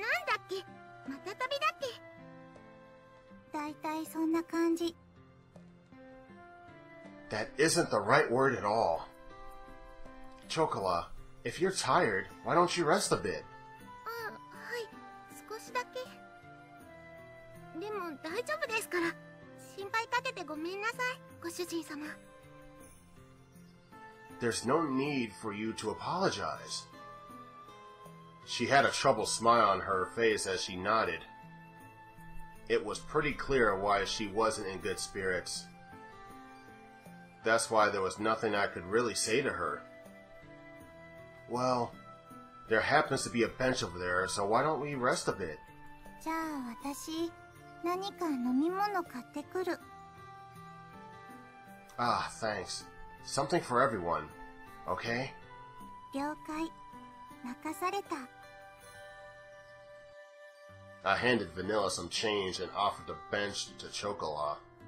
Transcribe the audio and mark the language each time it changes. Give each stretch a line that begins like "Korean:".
Japanese: なんだっけ、また旅だっけ。だいたいそんな感じ。
English: That isn't the right word at all. Chocola, if you're tired, why don't you rest a bit?
Japanese: はい、少しだけ。でも大丈夫ですから。心配かけてごめんなさい、ご主人様。
English: There's no need for you to apologize. She had a troubled smile on her face as she nodded. It was pretty clear why she wasn't in good spirits. That's why there was nothing I could really say to her. Well, there happens to be a bench over there, so why don't we rest a bit?
Japanese: じゃあ私、何か飲み物買ってくる。
English: Ah, thanks. Something for everyone, okay?
Japanese: 了解。任された。
English: I handed Vanilla some change and offered the bench to Chocola.